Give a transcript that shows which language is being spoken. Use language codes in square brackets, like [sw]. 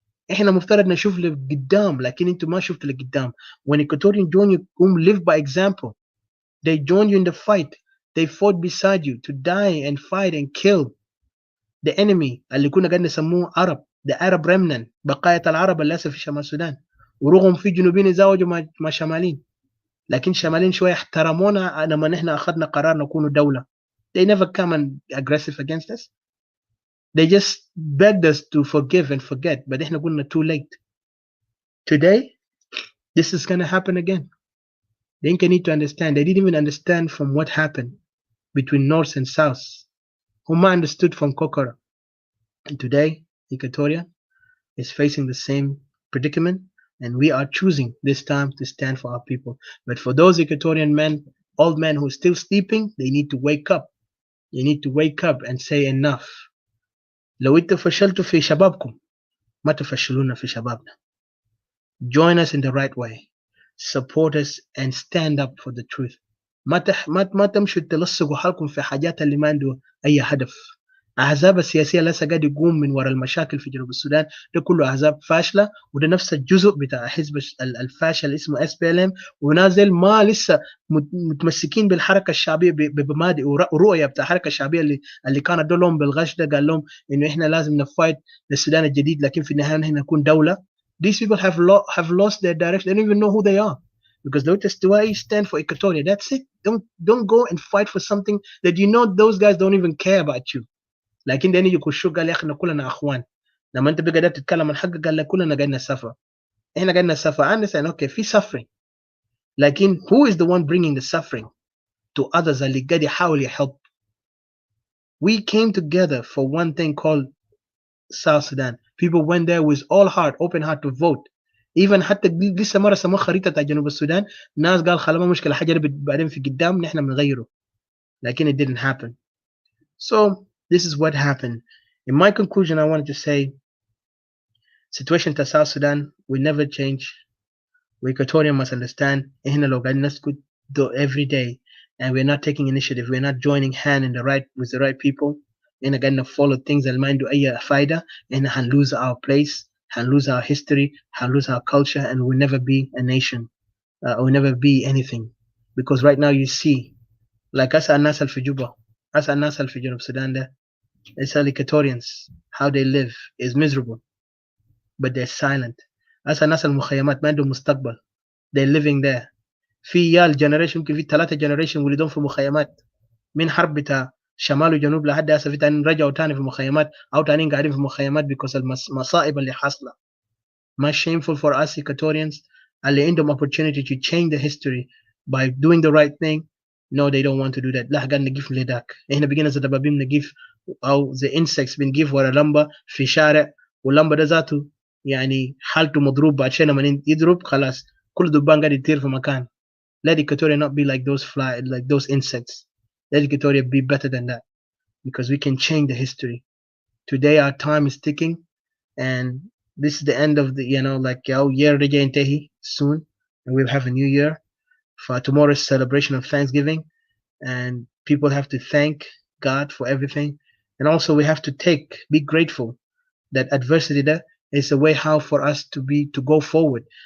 [ar] احنا مفترض نشوف لقدام، لكن انتوا ما شفتوا لقدام. [en] When Equatorian join you, live by example. They join you in the fight. They fought beside you to die and fight and kill the enemy [ar] اللي كنا قاعدين نسموه عرب، [en] the Arab remnant، [ar] بقايا العرب اللي هسه في شمال السودان. ورغم في جنوبيين يتزوجوا مع شمالين، لكن شمالين شويه احترمونا لما نحن اخذنا قرار نكون دوله. [en] They never come and aggressive against us. They just begged us to forgive and forget, but [ar] احنا قلنا [en] too late. Today this is going to happen again. They need to understand. They didn't even understand from what happened between north and south. Huma understood from Kokora. And today, Equatoria is facing the same predicament, and we are choosing this time to stand for our people. But for those Equatorian men, old men who are still sleeping, they need to wake up. You need to wake up and say enough. [ar] لو انتوا فشلتوا في شبابكم ما تفشلونا في شبابنا. [en] Join us in the right way. Support us and stand up for the truth. [ar] ما تمشوا تلصقوا حالكم في حاجات اللي ما عنده أي هدف. أحزاب السياسية لسه قاعد يقوم من وراء المشاكل في جنوب السودان، ده كله أحزاب فاشلة، وده نفس الجزء بتاع حزب الفاشل اسمه SPLM، ونازل ما لسه متمسكين بالحركة الشعبية بمبادئ ورؤية بتاع الحركة الشعبية اللي كانت دولهم بالغش ده، قال لهم إنه إحنا لازم نفايت للسودان الجديد، لكن في النهاية نحن نكون دولة. [en] These people have lost their direction. They don't even know who they are. Because those Testuai stand for Equatoria. That's it. Don't go and fight for something that you know those guys don't even care about you. [ar] لكن ده يجي يخشوا قال يا اخي كلنا اخوان. لما انت بقى تتكلم عن حق قال لك كلنا قاعدين نسافر. احنا قاعدين نسافر. [en] I understand. Okay, في suffering. لكن who is the one bringing the suffering to others [ar] اللي قاعد يحاول يhelp? [en] We came together for one thing called South Sudan. People went there with all heart, open heart to vote. [ar] Even حتى لسه مرة سموه خريطة بتاع جنوب السودان، ناس قال خلاص ما مشكلة حاجة بعدين في قدام نحن بنغيره. لكن [en] it didn't happen. [ar] So [en] This is what happened. In my conclusion, I wanted to say, situation to South Sudan will never change. We Equatorian must understand, [ar] إحنا لو قاعدين نسكت [en] every day and we're not taking initiative, we're not joining hand in the right with the right people, [ar] إحنا قاعدين [en] follow things [ar] اللي ما عنده أي فايدة، [en] إحنا lose our place, lose our history, lose our culture, and we'll never be a nation. We'll never be anything. Because right now you see, like us [ar] الناس اللي في جوبا، [en] us [ar] الناس اللي في جنوب السودان ده، [en] it's Equatorians, how they live is miserable, but they're silent. [ar] us الناس المخيمات ما عندهم مستقبل. [en] They're living there. [ar] في يال جنريشن يمكن في 3 جنريشن ولدون في مخيمات من حرب بتاع شمال وجنوب لحد هسه، في تانيين رجعوا تاني في مخيمات او تانيين قاعدين في مخيمات because المصائب اللي حاصله. [en] ما shameful for us Equatorians [ar] اللي عندهم [en] opportunity to change the history by doing the right thing. No, they don't want to do that. [ar] لا قاعد نقيف لذاك، احنا بقينا زي دبابين نقيف او [en] the insects [ar] بنقيف ورا لمبه في شارع، واللمبه ده ذاته يعني حالته مضروب، بعد شيء لما يضرب خلاص كل دبان قاعد يطير في مكان. [en] Let Equatoria not be like like those insects. Let Equatoria be better than that, because we can change the history. Today our time is ticking, and this is the end of the like our year again Tehi soon, and we'll have a new year for tomorrow's celebration of Thanksgiving, and people have to thank God for everything, and also we have to be grateful that adversity there is a way how for us to go forward.